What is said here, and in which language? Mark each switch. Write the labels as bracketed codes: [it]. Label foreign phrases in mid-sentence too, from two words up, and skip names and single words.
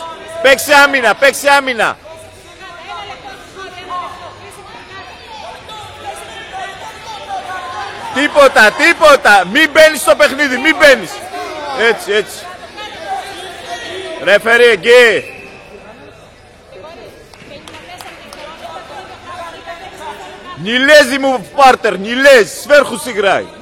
[el] Παίξε άμυνα. Τίποτα. Μην μπαίνεις στο παιχνίδι, Έτσι. Ρεφερί, εκεί. [ru] Не лезь ему в партер, не лезь, сверху сыграй.